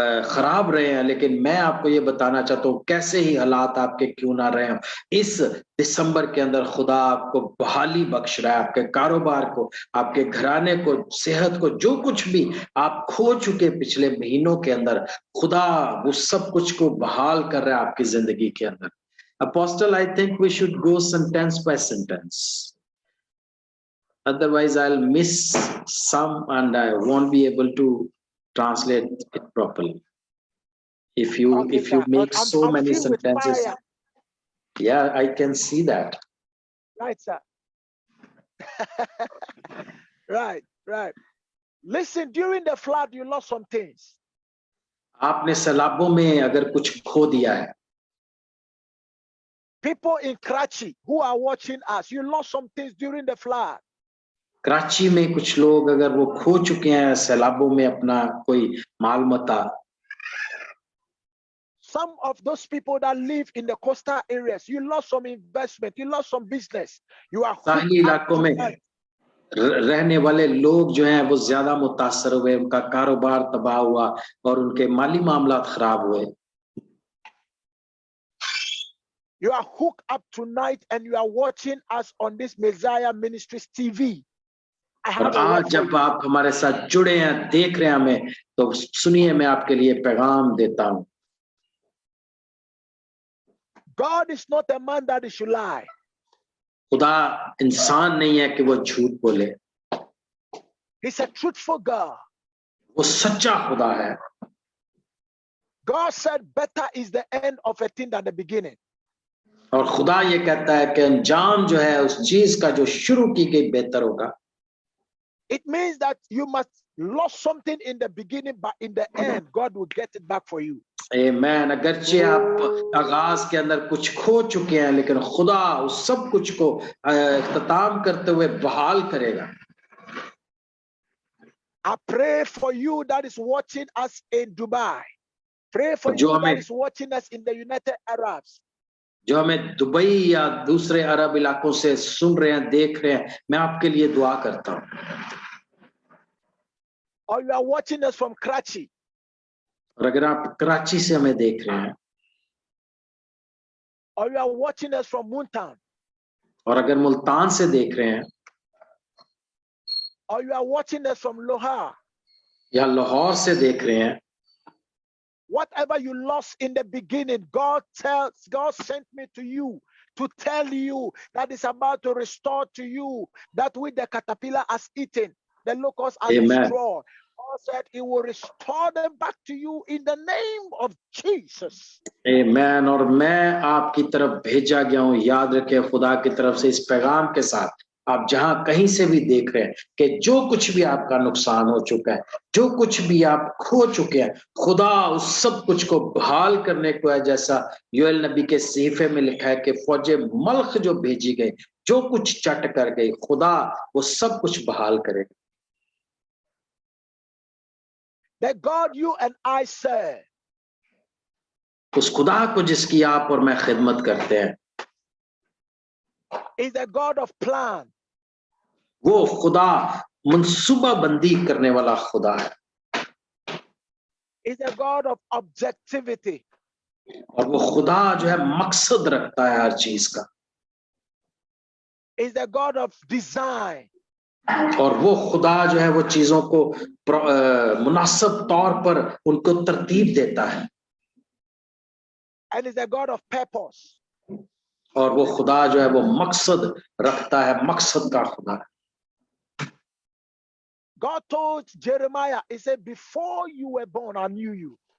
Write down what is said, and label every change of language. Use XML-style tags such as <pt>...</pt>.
<hi>खराब रहे हैं, लेकिन मैं आपको ये बताना चाहता हूँ कैसे ही हालात आपके क्यों ना रहे हो, इस दिसंबर के अंदर खुदा आपको बहाली बख्श रहा है, आपके कारोबार को, आपके घराने को, सेहत को, जो कुछ भी आप खो चुके पिछले महीनों के अंदर, खुदा वो सब कुछ को बहाल कर रहा है आपकी जिंदगी के अंदर.</hi> <en>Apostle, I think we should go sentence by sentence. Otherwise, I'll miss some and I won't be able to translate it properly. If you make so many sentences, yeah, I can see that. Right, sir. Right. Listen, during the flood, you lost some things.</en> <hi>आपने सैलाबों में अगर कुछ खो दिया है.</hi> <en>People in Karachi who are watching us, you lost some things during the flood.</en> <hi>Karachi में कुछ लोग अगर वो खो चुके हैं सैलाबों में अपना कोई माल मता.</hi> <en>Some of those people that live in the coastal areas, you lost some investment, you lost some business. You are</en> <hi>साहिली इलाकों में रहने वाले लोग जो हैं वो ज्यादा मुतासर हुए, उनका कारोबार तबाह हुआ और उनके माली मामलात खराब हुए.</hi> <en>You are hooked up tonight and you are watching us on this Messiah Ministries TV.</en> <hi>और आज जब आप हमारे साथ जुड़े हैं, देख रहे हैं हमें, तो सुनिए मैं आपके लिए पैगाम देता हूं.</hi> <en>God is not a man that he should lie.</en> <hi>खुदा इंसान नहीं है कि वो झूठ बोले.</hi> <en>He's a truthful God.</en> <hi>वो सच्चा खुदा है.</hi> <en>God said better is the end of a thing than the beginning.</en> <hi>और खुदा ये कहता है कि अंजाम जो है उस चीज का जो शुरू की गई बेहतर होगा.</hi> <en>It means that you must lost something in the beginning, but in the end, God will get it back for you. Amen.</en> <hi>अगरचे आप आगाज के अंदर कुछ खो चुके हैं, लेकिन खुदा उस सब कुछ को इख्तिताम करते हुए बहाल करेगा.</hi> <en>I pray for you that is watching us in Dubai. Pray for you that is watching us in the United Arabs.</en> <hi>जो हमें दुबई या दूसरे अरब इलाकों से सुन रहे हैं, देख रहे हैं, मैं आपके लिए दुआ करता हूं.</hi> <en>Or you are watching us from Karachi.</en> <hi>और अगर आप कराची से हमें देख रहे हैं,</hi> <en>or you are watching us from Multan.</en> <hi>और अगर मुल्तान से देख रहे हैं,</hi> <en>or you are watching us from Lohar.</en> <hi>या लाहौर से देख रहे हैं,</hi> <en>whatever you lost in the beginning, God sent me to you to tell you that it's about to restore to you that which the caterpillar has eaten, the locust has destroyed. God said he will restore them back to you in the name of Jesus. Amen.</en> <hi>और मैं आपकी तरफ भेजा गया हूं, याद रखें खुदा की तरफ से इस पैगाम के साथ, आप जहां कहीं से भी देख रहे हैं कि जो कुछ भी आपका नुकसान हो चुका है, जो कुछ भी आप खो चुके हैं, खुदा उस सब कुछ को बहाल करने को है. जैसा योएल नबी के सहीफे में लिखा है कि फौजे मल्ख जो भेजी गई, जो कुछ चट कर गई, खुदा वो सब कुछ बहाल करेगा.</hi> <en>That God you and I serve,</en> <hi>उस खुदा को जिसकी आप और मैं खिदमत करते हैं,</hi> <en>is the God of plan.</en> <hi>वो खुदा मंसूबा बंदी करने वाला खुदा है.</hi> <en>Is the God of objectivity.</en> <hi>और वो खुदा जो है मकसद रखता है हर चीज का.</hi> <en>Is the God of design.</en> <hi>और वो खुदा जो है वो चीजों को मुनासिब तौर पर उनको तरतीब देता है.</hi> <en>And is the God of purpose.</en> <hi>और वो खुदा जो है वो मकसद रखता है, मकसद का खुदा है।</hi> <en>God told Jeremiah, he said, before you were born, I knew you.</en>